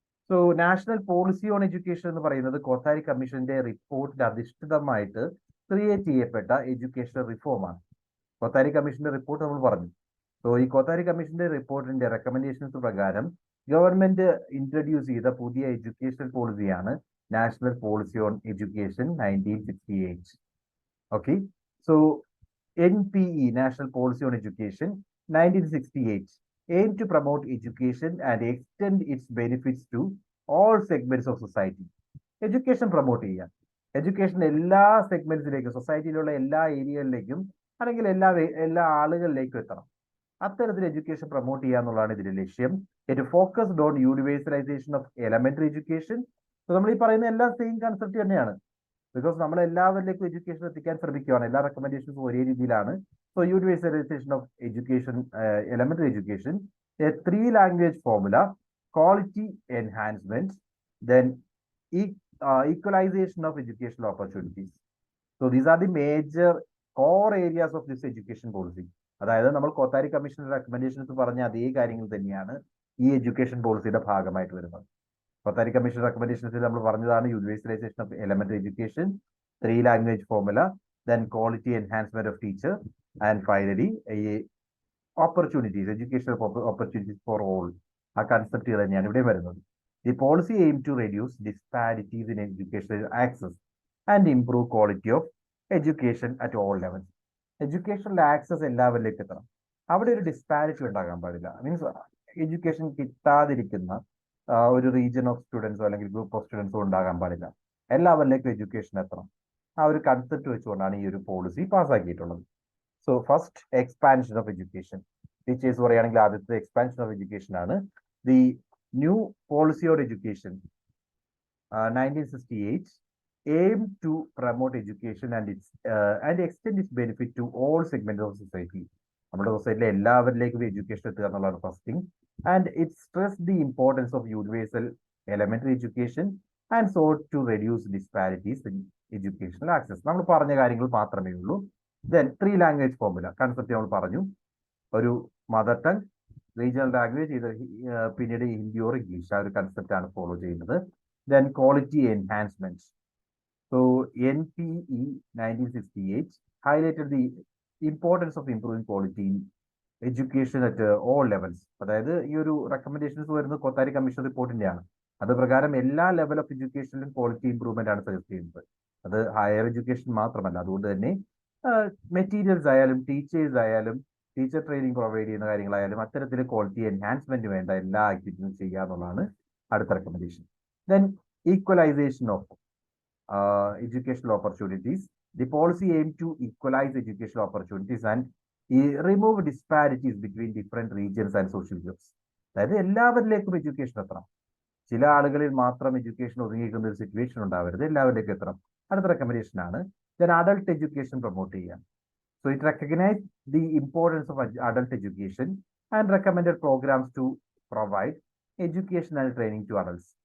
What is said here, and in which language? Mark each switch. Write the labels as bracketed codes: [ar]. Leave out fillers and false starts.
[ml] So national policy on education എന്ന് പറയുന്നത് കോത്താരി കമ്മീഷന്റെ റിപ്പോർട്ടിൽ അധിഷ്ഠിതമായിട്ട് ക്രിയേറ്റ് ചെയ്യപ്പെട്ട എഡ്യൂക്കേഷണൽ റിഫോമാണ്. കോത്താരി കമ്മീഷന്റെ റിപ്പോർട്ട് നമ്മൾ പറഞ്ഞു. സോ ഈ കോത്താരി കമ്മീഷന്റെ റിപ്പോർട്ടിന്റെ റെക്കമെൻഡേഷൻസ് പ്രകാരം ഗവൺമെന്റ് ഇൻട്രൊഡ്യൂസ് ചെയ്ത പുതിയ educational പോളിസിയാണ് national policy on education 1968. [en] Okay, so NPE national policy on education 1968 aim to promote education and extend its benefits to all segments of society. [ml] Education promote ചെയ്യാൻ, education എല്ലാ സെഗ്മെന്റ്സിലേക്കും, സൊസൈറ്റിയിലുള്ള എല്ലാ ഏരിയകളിലേക്കും അല്ലെങ്കിൽ എല്ലാ ആളുകളിലേക്കും എത്തണം. അത്തരത്തിൽ എഡ്യൂക്കേഷൻ പ്രൊമോട്ട് ചെയ്യുക എന്നുള്ളതാണ് ഇതിന്റെ ലക്ഷ്യം. [en] It focused on universalisation of elementary education. [ml] നമ്മൾ ഈ പറയുന്ന എല്ലാം സെയിം കൺസെപ്റ്റ് തന്നെയാണ്. ബിക്കോസ് നമ്മൾ എല്ലാവരിലേക്കും എഡ്യൂക്കേഷൻ എത്തിക്കാൻ ശ്രമിക്കുകയാണ്. എല്ലാ റെക്കമെൻഡേഷൻസും ഒരേ രീതിയിലാണ്. [en] So universalization of education, elementary education, a 3 language formula, quality enhancement, then equalization of educational opportunities. So these are the major core areas of this education policy. [ml] അതായത് നമ്മൾ കോത്താരി കമ്മീഷന്റെ റെക്കമെൻഡേഷൻസ് പറഞ്ഞ അതേ കാര്യങ്ങൾ തന്നെയാണ് ഈ എഡ്യൂക്കേഷൻ പോളിസിയുടെ ഭാഗമായിട്ട് വരുന്നത്. കോത്താരി കമ്മീഷൻ റെക്കമെൻഡേഷൻസിൽ നമ്മൾ പറഞ്ഞതാണ് [en] universalisation of elementary education, 3 language formula, then quality enhancement of teacher, and finally a [ml] opportunities, educational opportunities for all, ആ കൺസെപ്റ്റ് തന്നെയാണ് ഇവിടെ വരുന്നത്. [en] The policy aim to reduce disparities in educational access and improve quality of education at all levels. [ml] Educational access എല്ലാവരിലേക്ക് എത്തണം. അവിടെ ഒരു disparity ഉണ്ടാകാൻ പാടില്ല. Means education കിട്ടാതിരിക്കുന്ന ഒരു റീജിയൻ ഓഫ് സ്റ്റുഡൻസോ അല്ലെങ്കിൽ ഗ്രൂപ്പ് ഓഫ് സ്റ്റുഡൻസോ ഉണ്ടാകാൻ പാടില്ല. എല്ലാവരിലേക്കും എഡ്യൂക്കേഷൻ എത്തണം. ആ ഒരു കൺസെപ്റ്റ് വെച്ചുകൊണ്ടാണ് ഈ ഒരു policy പാസ്സാക്കിയിട്ടുള്ളത്. So first, expansion of education. Teachers പറയുകയാണെങ്കിൽ ആദ്യത്തെ എക്സ്പാൻഷൻ ഓഫ് എഡ്യൂക്കേഷൻ ആണ്. [en] The new policy on education 1968 aim to promote education and extend its benefit to all segments of society. [ml] നമ്മുടെ സൊസൈറ്റിയിലെ എല്ലാവരിലേക്കും എഡ്യൂക്കേഷൻ എത്തുക എന്നുള്ളതാണ് first thing. [en] And it stress the importance of universal elementary education and sought to reduce disparities in educational access. [ml] നമ്മൾ പറഞ്ഞ കാര്യങ്ങൾ മാത്രമേ ഉള്ളൂ. Then 3 language formula concept നമ്മൾ പറഞ്ഞു. ഒരു മദർ ടങ്, റീജിയണൽ ലാംഗ്വേജ്, ഇത് പിന്നീട് ഹിന്ദി ഓർ ഇംഗ്ലീഷ്, ആ ഒരു കൺസെപ്റ്റ് ആണ് ഫോളോ ചെയ്യുന്നത്. [en] Then quality enhancement. So NPE 1968 highlighted the importance of improving quality in education at all levels. [ml] അതായത് ഈ ഒരു റെക്കമെൻഡേഷൻസ് വരുന്നത് കൊത്താരി കമ്മീഷൻ റിപ്പോർട്ടിന്റെയാണ്. അത് പ്രകാരം എല്ലാ ലെവൽ ഓഫ് എഡ്യൂക്കേഷനിലും ക്വാളിറ്റി ഇംപ്രൂവ്മെന്റ് ആണ് സജസ്റ്റ് ചെയ്യുന്നത്. അത് ഹയർ എഡ്യൂക്കേഷൻ മാത്രമല്ല. അതുകൊണ്ട് തന്നെ മെറ്റീരിയൽസ് ആയാലും ടീച്ചേഴ്സ് ആയാലും ടീച്ചർ ട്രെയിനിങ് പ്രൊവൈഡ് ചെയ്യുന്ന കാര്യങ്ങളായാലും അത്തരത്തിൽ ക്വാളിറ്റി എൻഹാൻസ്മെന്റ് വേണ്ട എല്ലാ ആക്ടിവിറ്റീസും ചെയ്യുക എന്നുള്ളതാണ് അടുത്ത recommendation. [en] Then equalisation of educational opportunities. The policy aimed to equalize educational opportunities and remove disparities between different regions and social groups. [ml] അതായത് എല്ലാവരിലേക്കും എഡ്യൂക്കേഷൻ എത്തണം. ചില ആളുകളിൽ മാത്രം എഡ്യൂക്കേഷൻ ഒതുങ്ങിയിരിക്കുന്ന ഒരു സിറ്റുവേഷൻ ഉണ്ടാവരുത്, എല്ലാവരിലേക്കും എത്തണം. അടുത്ത റെക്കമെൻഡേഷൻ ആണ് ദെൻ അഡൾട്ട് എഡ്യൂക്കേഷൻ പ്രൊമോട്ട് ചെയ്യാം. [en] So it recognise the importance of adult education and recommended programmes to provide education and training to adults.